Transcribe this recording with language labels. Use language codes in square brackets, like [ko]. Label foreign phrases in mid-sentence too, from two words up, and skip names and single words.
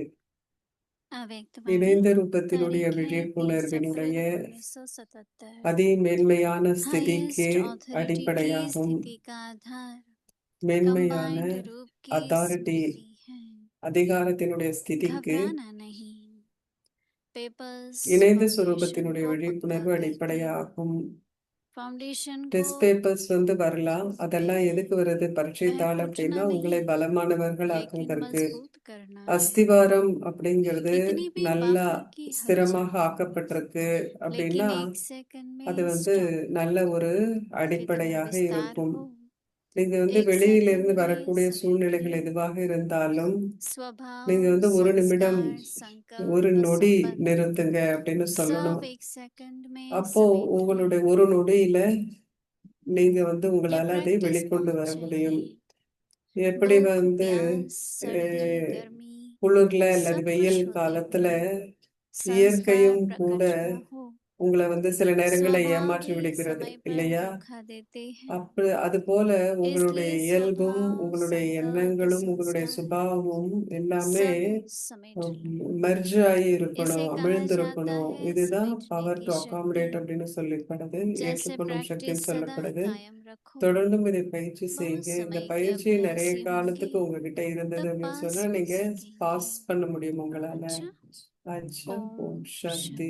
[hi] अव्यक्त [ta] இணைந்த [hi] वाणी [ta] ரூபத்தினுடைய [hi] तारीख है 20 [ta] விழிப்புணர்வினுடைய [hi] अप्रैल 1977। [ta] அதிமேன்மையான ஸ்திதிக்கு [en] highest authority की [ta] அடிப்படையாகும். [hi] स्थिति का आधार [ta] மேன்மையான [hi] कंबाइंड रूप की [ta] அத்தாரிட்டி, [hi] स्मृति है। [ta] அதிகாரத்தினுடைய ஸ்திதிக்கு [hi] घबराना नहीं। पेपर्स [ta] இணைந்த [hi] फाउंडेशन [ta] சுரூபத்தினுடைய [hi] को पक्का [ta] விழிப்புணர்வு [hi] करते हैं। [ta] அடிப்படையாகும். [hi] फाउंडेशन को [en] test papers [ta] வரலாம். அதெல்லாம் [hi] पहले [ta] எதுக்கு வருது? பரீட்சை [hi] वह [ta] தாள் [hi] टूटना [ta] அப்படின்னா உங்களை [hi] नहीं [ta] பலமானவர்கள் [hi] लेकिन [ta] ஆக்குவதற்கு. [hi] मजबूत करना है। [ta] அஸ்திவாரம் அப்படிங்கிறது [hi] इतनी भी [ta] நல்லா [hi] बाहर की [ta] ஸ்திரமாக [hi] हलचल [ta] ஆக்கப்பட்டிருக்கு அப்படின்னா [hi] लेकिन एक सेकंड [ta] அது [hi] में स्टॉप। [ta] நல்ல ஒரு [hi] फिर थोड़ा [ta] அடிப்படையாக [hi] विस्तार [ta] இருக்கும். [hi] हो [ta] நீங்க வந்து [hi] एक [ta] வெளியில [hi] सेकंड [ta] இருந்து [hi] में [ta] வரக்கூடிய [hi] समेट [ta] சூழ்நிலைகள் [hi] लें [ta] எதுவாக இருந்தாலும் நீங்க [hi] स्वभाव, [ta] வந்து ஒரு நிமிடம் [hi] संस्कार, [ta] ஒரு [hi] संकल्प, [ta] நொடி [hi] संपत्ति [ta] நிறுத்துங்க அப்படின்னு சொல்லணும். [hi] सब एक सेकंड में [ta] அப்போ [hi] समेट लें। [ta] உங்களுடைய ஒரு நொடியில நீங்க வந்து [hi] ये [ta] உங்களால அதை [hi] प्रैक्टिस [ta] வெளிக்கொண்டு [hi] बहुत [ta] வர முடியும். [hi] चाहिए। [ta] எப்படி [hi] दुख, [ta] வந்து [hi] प्यास, सर्दी, [ta] அஹ், [hi] गर्मी [ta] குளிர்ல அல்லது [hi] सब [ta] வெயில் [hi] कुछ होते [ta] காலத்துல [hi] हुए संस्कार [ta] இயற்கையும் கூட [hi] प्रकट न हो, [ta] உங்களை வந்து சில நேரங்களை [hi] स्वभाव [ta] ஏமாற்றி [hi] भी [ta] விடுகிறது [hi] समय पर [ta] இல்லையா? [hi] धोखा देते हैं। [ta] அது போல உங்களுடைய [hi] इसलिए [ta] இயல்பும் [hi] स्वभाव, [ta] உங்களுடைய [hi] संकल्प, [ta] எண்ணங்களும் உங்களுடைய [hi] संस्कार [ta] சுபாவமும் எல்லாமே [hi] सब समेट लो। [ta] மெர்ஜ் ஆகி [hi] इसे [ta] இருக்கணும், [hi] कहा जाता [ta] அமிழ்ந்திருக்கணும். [hi] है [ta] இதுதான் [hi] समेटने [ta] பவர் [hi] की [ta] டு [hi] शक्ति। [ta] அகாமடேட் அப்படின்னு சொல்லப்படுது, [hi] जैसे [ta] ஏற்றுக்கொள்ளும் சக்தின்னு [hi] प्रैक्टिस सदा [ta] சொல்லப்படுது. [hi] कायम रखो, [ta] தொடர்ந்தும் இதை பயிற்சி [hi] बहुत [ta] செய்யுங்க. இந்த [hi] समय के [ta] பயிற்சி நிறைய [hi] अभ्यासी [ta] காலத்துக்கு [hi] होंगे [ta] உங்ககிட்ட இருந்தது [hi] तब [ta] அப்படின்னு [hi] पास [ta] சொன்னா [hi] हो [ta] நீங்க பாஸ் [hi] सकेंगे। [ta] பண்ண முடியும் உங்களால. [hi] अच्छा, [ta] அச்சா, [hi] ओम [ta] ஓம் சாந்தி.